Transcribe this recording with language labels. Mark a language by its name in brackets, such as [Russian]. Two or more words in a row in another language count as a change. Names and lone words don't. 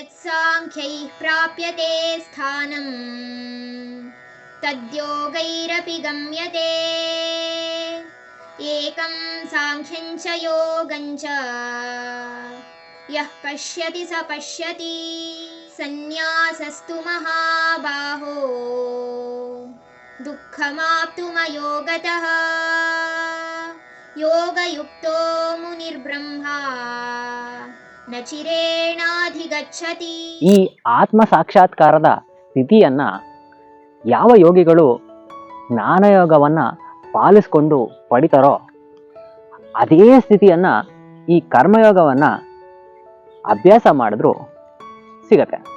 [Sanskrit] ಸಾಂಖ್ಯೈಃ ಪ್ರಾಪ್ಯತೆ ಸ್ಥಾನಂ ತದ್ಯೋಗೈರಪಿ ಗಮ್ಯತೆ ಏಕಂ ಸಾಂಖ್ಯಂ ಚ ಯೋಗಂ ಚ ಯಃ ಪಶ್ಯತಿ ಸ ಪಶ್ಯತಿ ಸನ್ಯಾಸಸ್ತು ಮಹಾಬಾಹೋ ದುಃಖಮಾಪ್ತುಮಯೋಗತಃ ಯೋಗಯುಕ್ತೋ ಮುನಿರ್ಬ್ರಹ್ಮ ನ ಚಿರೇಣಾಧಿಗಚ್ಚತಿ. [Kannada] ಈ ಆತ್ಮ ಸಾಕ್ಷಾತ್ಕಾರದ ಸ್ಥಿತಿಯನ್ನ ಯಾವ ಯೋಗಿಗಳು ಜ್ಞಾನಯೋಗವನ್ನ ಪಾಲಿಸ್ಕೊಂಡು ಪಡಿತಾರೋ ಅದೇ ಸ್ಥಿತಿಯನ್ನ ಈ ಕರ್ಮಯೋಗವನ್ನ ಅಭ್ಯಾಸ ಮಾಡಿದ್ರು ಸಿಗತ್ತೆ.